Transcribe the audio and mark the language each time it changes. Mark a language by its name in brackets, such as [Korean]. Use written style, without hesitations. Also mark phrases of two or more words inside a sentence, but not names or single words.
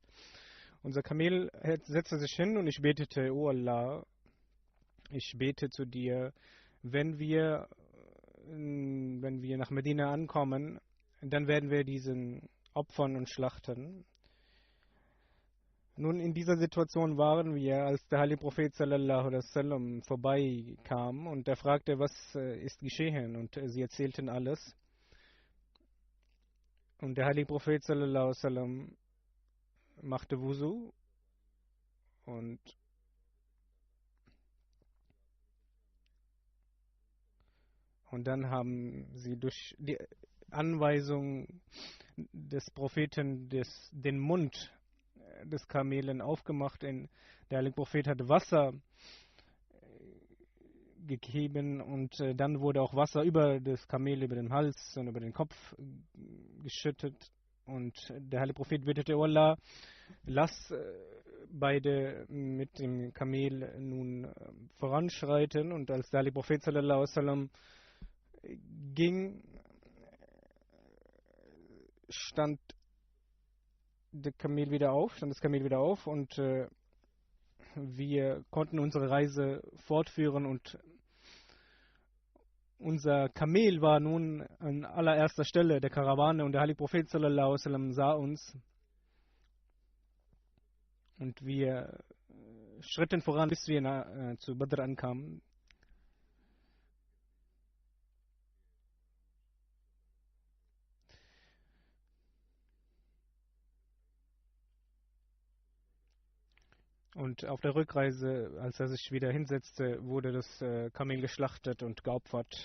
[German] Unser Kamel setzte sich hin und ich betete: O Allah, ich bete zu dir, wenn wir nach Medina ankommen, dann werden wir diesen opfern und schlachten. Nun, in dieser Situation waren wir, als der heilige Prophet [Arabic] صلى الله عليه وسلم [German] vorbeikam und er fragte, was ist geschehen, und sie erzählten alles. Und der heilige Prophet [Arabic] صلى الله عليه وسلم [German] machte Wuzu und dann haben sie durch die Anweisung des Propheten den Mund des Kamelen aufgemacht. Der heilige Prophet hatte Wasser gegeben und dann wurde auch Wasser über das Kamel, über den Hals und über den Kopf geschüttet. Und der heilige Prophet betete: O Allah, lass beide mit dem Kamel nun voranschreiten. Und als der heilige Prophet [Arabic] صلى الله عليه وسلم [German] ging, stand das Kamel wieder auf und wir konnten unsere Reise fortführen und unser Kamel war nun an allererster Stelle der Karawane und der heilige Prophet [Arabic] صلى الله عليه وسلم [German] sah uns und wir schritten voran, bis wir zu Badr ankamen. Und auf der Rückreise, als er sich wieder hinsetzte, wurde das Kamel geschlachtet und geopfert.